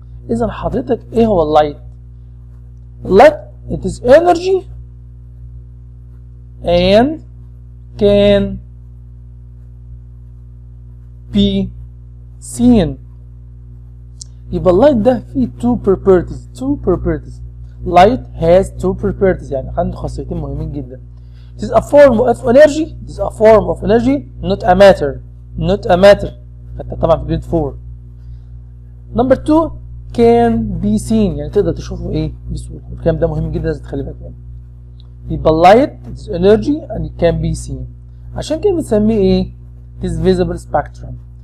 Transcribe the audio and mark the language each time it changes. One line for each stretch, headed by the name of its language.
Arabic: إذا حضرتك إيه هو اللايت؟
English: Light it is energy and can be seen.
Arabic: يبقى اللايت ده فيه two properties.
English: Light has two properties،
Arabic: يعني عنده خاصيتين مهمين جدا.
English: It is a form of energy, not a matter.
Arabic: حتى طبعا في grade 4.
English: Number 2 can be seen،
Arabic: يعني تقدر تشوفه ايه بسهولة. الكلام ده مهم جدا لازم تخلي بالك منه.
English: يبقى light it is energy and it can be seen.
Arabic: عشان كده بنسميه ايه؟
English: It is visible spectrum.